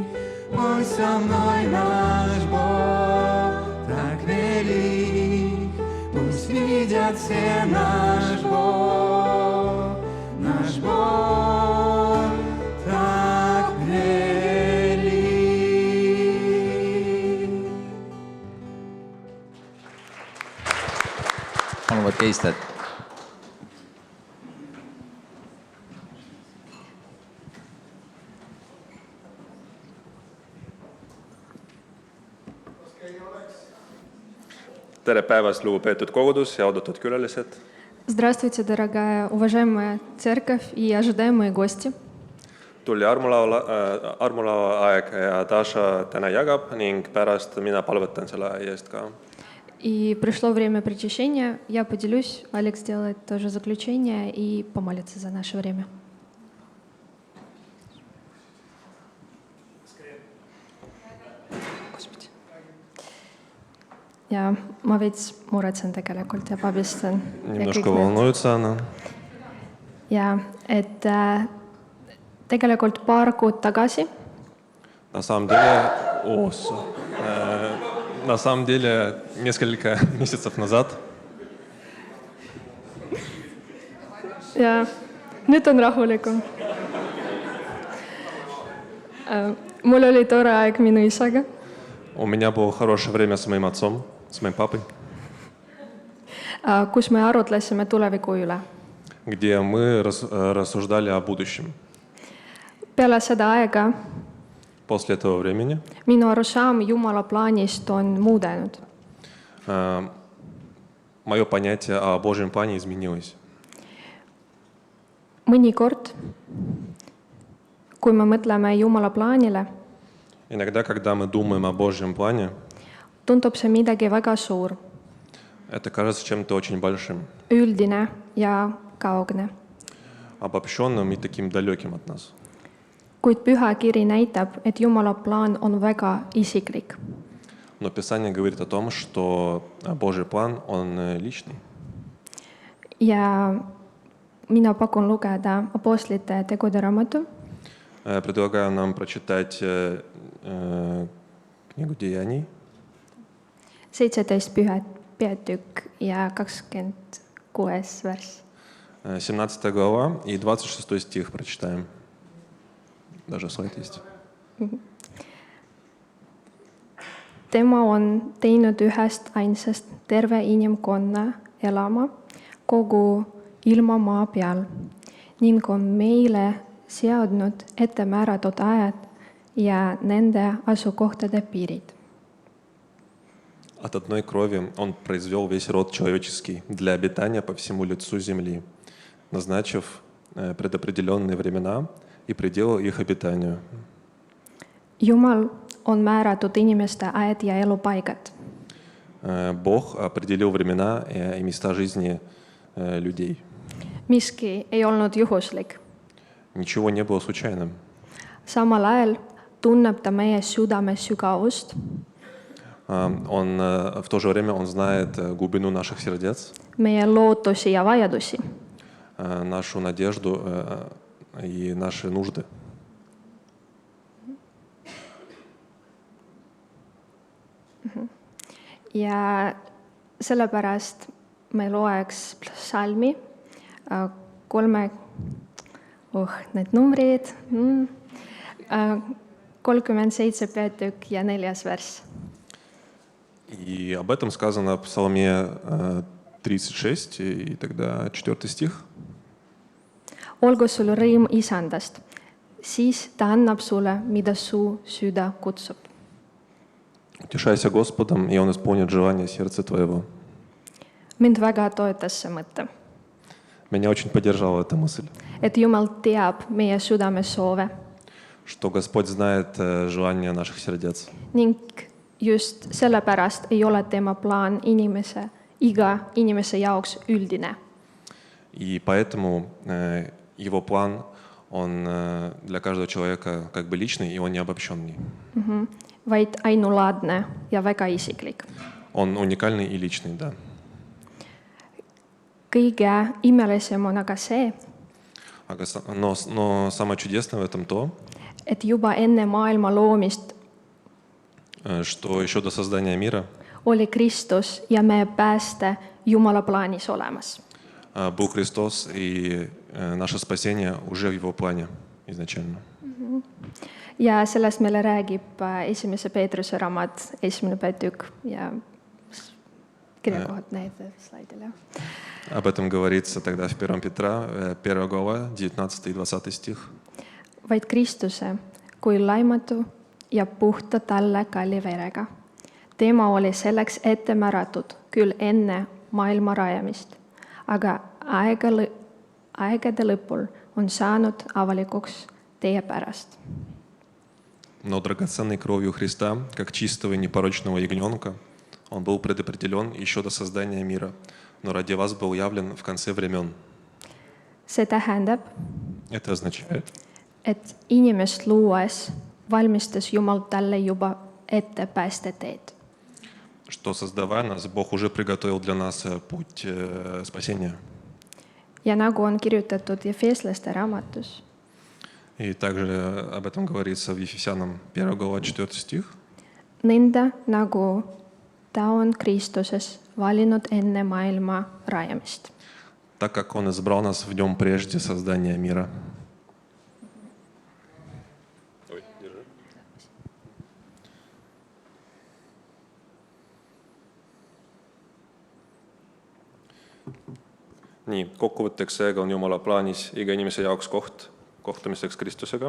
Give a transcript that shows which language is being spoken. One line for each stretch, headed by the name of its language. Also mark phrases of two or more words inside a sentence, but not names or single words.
Russian: Ой, со мной наш Бог так велик. Пусть видят все наш Бог так велик.
Estonian: Palun võtke istet. Tere päevast, lugupeetud kogudus ja oodatud külalised.
Russian: Здравствуйте, дорогая, уважаемая церковь и ожидаемые гости.
Estonian: Tuli armulava aeg ja Daša täna jagab ning pärast mina palvetan selle eest ka.
Russian: И пришло время причащения. Я поделюсь, Алекс сделает тоже заключение и помолится за наше время.
Estonian: Ja ma veits muretsen tegelikult ja pabistan.
Russian: Немножко волнуется она.
Estonian: Ja et tegelikult paar kuud tagasi
Russian: На самом деле, несколько месяцев назад
Estonian: ja nüüd on rahulikum. Mul oli tore aeg minu isaga.
Russian: у меня было хорошее время с моим отцом, с моим папой,
Estonian: Kus me arutlesime tuleviku üle.
Russian: где мы рассуждали о будущем.
Estonian: Peale seda aega
Russian: После этого времени
Estonian: minu arusaam Jumala plaanist on muudenud.
Russian: мое понятие о Божьем плане изменилось.
Estonian: Mõnikord, kui me mõtleme Jumala plaanile,
Russian: Иногда, когда мы думаем о Божьем плане,
Estonian: tundub see midagi väga suur,
Russian: это кажется чем-то очень большим,
Estonian: üldine ja kaugne.
Russian: обобщенным и таким далеким от нас.
Estonian: Kuid Püha Kiri näitab, et Jumala plaan on väga isiklik.
Russian: Но Писание говорит о том, что Божий план, он личный.
Estonian: Ja mina pakun lugeda Apostlite tegude raamatu
Russian: Предлагаю нам прочитать книгу Деяний,
Estonian: 17 peatükk ja 26 värss.
Russian: 17 глава и 26 стих прочитаем. Даже слайд есть.
Estonian: Tema on teinud ühest ainsast terve inimkonna elama kogu ilma maa peal ning on meile seadnud ette määratud ajad ja nende asukohtade piirid.
Russian: От одной крови Он произвел весь род человеческий для обитания по всему лицу земли, назначив предопределенные времена и пределы их обитанию.
Estonian: Jumal on määratud inimeste ajad ja elupaigad.
Russian: Бог определил времена и места жизни людей.
Estonian: Miski ei olnud juhuslik.
Russian: Ничего не было случайным.
Estonian: Samal ajal tunneb ta meie südame sügavust
Russian: Он в то же время Он знает глубину наших сердец,
Estonian: meie lootusi ja vajadusi.
Russian: нашу надежду и наши нужды.
Estonian: Ja sellepärast me loeks psalmi need numbrid, 37 peatükk ja 4. värss.
Russian: И об этом сказано в Псалме 36, и тогда 4 стих.
Estonian: Olgu sul rõõm isandast, siis ta annab sulle, mida su süda kutsub.
Russian: Утешайся Господом, и Он исполнит желание сердца твоего.
Estonian: Mind väga toetas see mõte,
Russian: Меня очень поддержала эта мысль,
Estonian: et Jumal teab meie südame soove
Russian: что Господь знает желания наших сердец.
Estonian: ning just sellepärast ei ole tema plaan iga inimese jaoks üldine.
Russian: И поэтому Его план, он для каждого человека как бы личный, и он не обобщенный.
Estonian: vaid ainulaadne ja väga isiklik.
Russian: Он уникальный и личный, да.
Estonian: Kõige imelisem on aga see,
Russian: Но самое чудесное в этом то,
Estonian: et juba enne maailma loomist
Russian: что еще до создания мира
Estonian: oli Kristus ja meie pääste Jumala plaanis olemas.
Russian: был Христос, и наше спасение уже в Его плане изначально.
Estonian: Ja sellest meile räägib esimese Peetruse raamat, 1. peatükk ja kirjakohad need slaidil, jah.
Russian: Об этом говорится тогда в 1 Петра, 1 глава, 19 и 20 стих.
Estonian: Vaid Kristuse kui laimatu ja puhta talle kalli verega. Tema oli selleks ette määratud küll enne maailma rajamist, aga aegade lõpul on saanud avalikuks teie pärast.
Russian: Но драгоценной кровью Христа, как чистого и непорочного ягненка, Он был предопределен еще до создания мира, но ради вас был явлен в конце времен.
Estonian: See tähendab,
Russian: Это означает,
Estonian: et inimest luues valmistas Jumal talle juba ette päästeteed.
Russian: что, создавая нас, Бог уже приготовил для нас путь спасения.
Estonian: Ja nagu on kirjutatud Efeslaste raamatus,
Russian: И также об этом говорится в Ефесянам 1 глава 4 стих.
Estonian: nõnda nagu ta on Kristuses valinud enne maailma rajamist.
Russian: Так как Он избрал нас в нем прежде создания мира.
Estonian: Nii, kokkuvõtteks seega on Jumala plaanis iga inimese jaoks kohtumiseks Kristusega.